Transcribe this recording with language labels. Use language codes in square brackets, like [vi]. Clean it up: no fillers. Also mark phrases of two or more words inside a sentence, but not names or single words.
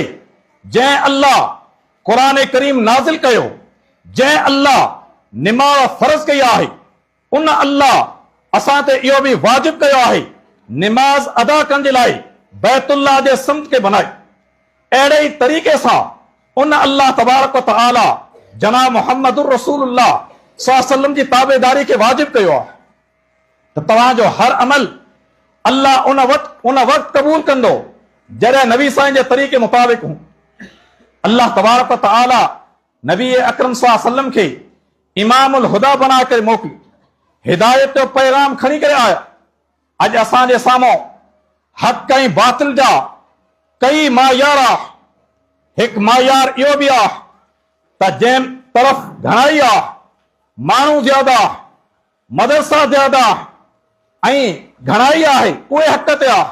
[sd] जंहिं अल्लाह क़ुरान करीम नाज़िल कयो, जंहिं अल्लाह निमाज़ फ़र्ज़ कई आहे, उन अल्लाह असां ते इहो बि वाजिब कयो आहे निमाज़ अदा करण जे लाइ बैतुल्लाह जे सिमत खे बनाए। अहिड़े ई तरीक़े सां उन अल्लाह [ar] تبارك و تعالى [sd] जनाब मुहम्मदुर रसूलुल्लाह [ar] صلى الله عليه وسلم [sd] जी ताबेदारी खे वाजिब कयो आहे त तव्हांजो हर अमल अल्लाह उन वक़्तु क़बूल कंदो जॾहिं नबी साईं जे तरीक़े मुताबिक़ हूं। अल्लाह [ar] تبارك و تعالى [sd] नबी अकरम [ar] صلى الله عليه وسلم [sd] खे [ar] إمام الهدى [sd] बना करे मोकिली, हिदायत जो पैगाम खणी करे आया। अॼु असांजे साम्हूं हक़ ऐं बातिल जा कई मायार आहे। हिकु मायार इहो बि आहे त जंहिं तरफ़ घणाई आहे, माण्हू ज्यादा, मदरसा ज्यादा ऐं घणाई आहे, उहे हक़ ते आहे।